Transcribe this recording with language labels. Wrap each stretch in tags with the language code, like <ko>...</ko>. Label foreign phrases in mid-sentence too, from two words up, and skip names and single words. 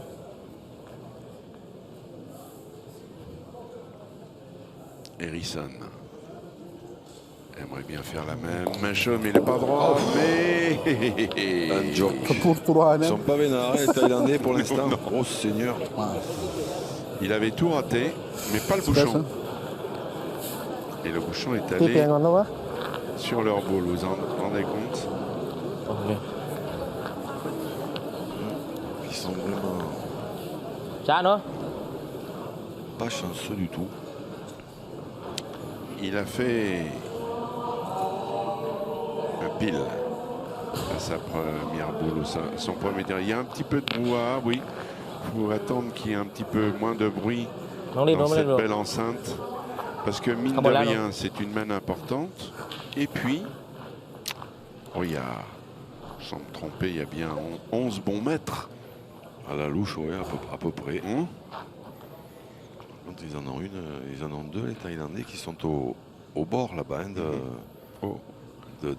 <fr>Harrison aimerait bien faire la même chose, mais il n'est pas droit. Mais Un joke. Pour 3 Ils années. sont pas vénards, les Thaïlandais pour l'instant. Oh Seigneur. il avait tout raté, mais pas le bouchon. Et le bouchon est</fr> <th>ที่เปลี่ยน</th> <fr>allé</fr> <th>ก่อนนะวะ</th> <fr>sur leur boule. Vous en rendez compte?</fr> <th>โอเค</th> <fr>Ils sont vraiment</fr> <th>ช้าเนาะ</th> <fr>pas chanceux du tout. Il a fait un pile à sa première boule, son premier tir. Il y a un petit peu de brouhaha, oui. Il faut attendre qu'il y ait un petit peu moins de bruit</fr> <th>น้องรีบน้อง</th> <fr>dans</fr> <th>ไม่ได้</th> <fr>cette</fr> <th>หรอก</th> <fr>belle enceinte. Parce que mine Ah, de voilà, rien, c'est une manne importante. Et puis, oh, il y a, sans me tromper, il y a bien 11 bons mètres. À la louche, oui, à peu près. Hein? Quand ils en ont deux, les Thaïlandais, qui sont au bord là-bas, hein, des</fr>